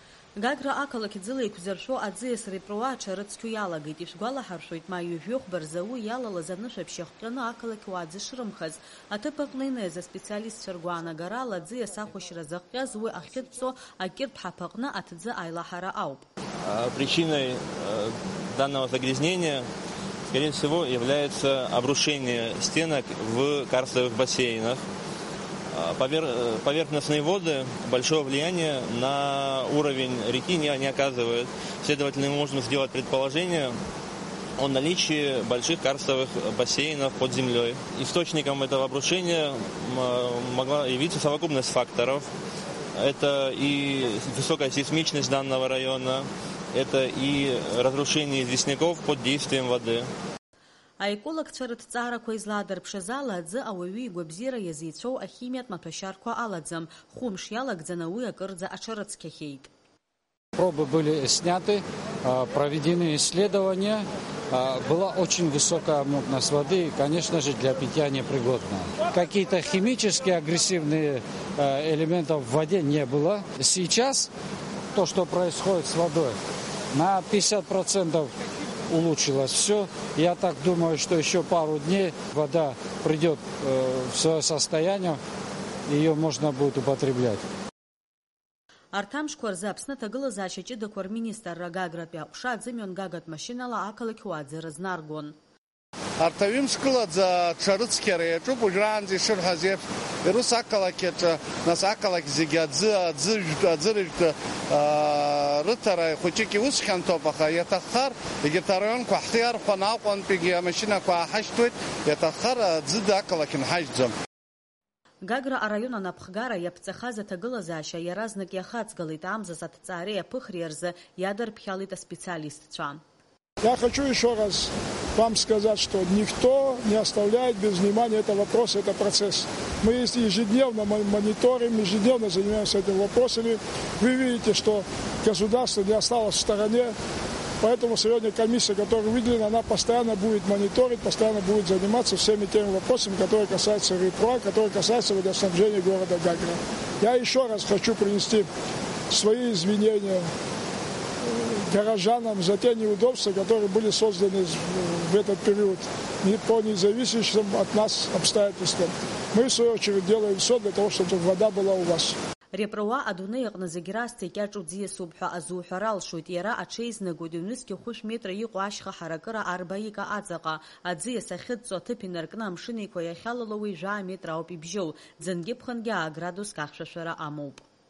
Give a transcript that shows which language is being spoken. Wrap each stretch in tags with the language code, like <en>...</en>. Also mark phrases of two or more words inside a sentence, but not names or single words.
<ab>Гагра ақалақь иӡыла еиқәзыршәо аӡиас репроа аҽарыцқьо иалагеит. Ишәгәалаҳаршәоит, маҩу-жәохә барзау иалалаз анышәаԥшь иахҟьаны ақалақь уаа дзышрымхаз. Аҭыԥ аҟны инеиз аспециалистцәа ргәаанагарала аӡиас ахәашьра зыхҟьаз уи ахьыдҵо акиртә ҳаԥ аҟны аҭӡы аилаҳара ауп.</ab> <ru>Причиной данного загрязнения, скорее всего, является обрушение стенок в карстовых бассейнах. Поверхностные воды большого влияния на уровень реки не оказывают. Следовательно, мы можем сделать предположение о наличии больших карстовых бассейнов под землей. Источником этого обрушения могла явиться совокупность факторов. Это и высокая сейсмичность данного района, это и разрушение известняков под действием воды.</ru> <ab>Аекологцәа рыҭҵаарақәа излаадырԥшыз ала аӡы ауаҩы игәабзиара иазеицәоу ахимиатә маҭәашьарқәа алаӡам. Хәымш иалагӡаны уи акырӡа аҽарыцқьахьеит.</ab> <ru>Пробы были сняты, проведены исследования. Была очень высокая мутность воды и, конечно же, для питья непригодна. Какие-то химически агрессивные элементы в воде не было. Сейчас то, что происходит с водой, на 50% улучшилось все. Я так думаю, что еще пару дней вода придет в свое состояние, ее можно будет употреблять.</ru> <ab>Арҭ амшқәа рзы Аԥсны аҭагылазаашьа ҷыдақәа рминистрра Гагратәи аҟәша аӡымҩан гагатә машьынала ақалақь уааӡа рызнаргон. Арҭ аҩымскылаӡа ҽарыцқьара иаҿуп уажәраанӡа ишырҳәаз еиԥш ирус ақалақь аҿы, нас ақалақь зегьы аӡырыжәтә рыҭара хәыҷык иус хьанҭоуп, аха иаҭаххар егьырҭ араионқәа ҳхы иархәаны Аҟәантәигьы амашьынақәа ааҳашьҭуеит, иаҭаххар аӡыда ақалақь нҳашьҭӡом. Гагра араион анапхгара иаԥҵахаз аҭагылазаашьа иаразнак иахаҵгылеит амзас аҭҵаареи аԥыхреи рзы иадырԥхьалеит аспециалистцәа.</ab> <ru>Я хочу еще раз вам сказать, что никто не оставляет без внимания этот вопрос, это процесс. Мы ежедневно мониторим, ежедневно занимаемся этими вопросами. Вы видите, что государство не осталось в стороне. Поэтому сегодня комиссия, которая выделена, она постоянно будет мониторить, постоянно будет заниматься всеми теми вопросами, которые касаются РИПРО, которые касаются водоснабжения города Гагра. Я еще раз хочу принести свои извинения горожанам за те неудобства, которые были созданы в этот период по независящим от нас обстоятельствам. Мы, в свою очередь, делаем все для того, чтобы вода была у вас.</ru> <ab>Репроа адунеи аҟны зегьы расҭа икьаҿу ӡиасуп ҳәа азуҳәара алшоит. Иара аҽеизнагоит ҩнызқьи хәышә метра иҟоу ашьха ҳаракыра 40 ика аҵаҟа. Аӡиас ахьыдҵо аҭыԥ инаркны амшын еиқәа иахьалало уи 100 метр ауп ибжьоу. Ӡынгьы ԥхынгьы 1 градуск ахьшәашәара амоуп.</ab>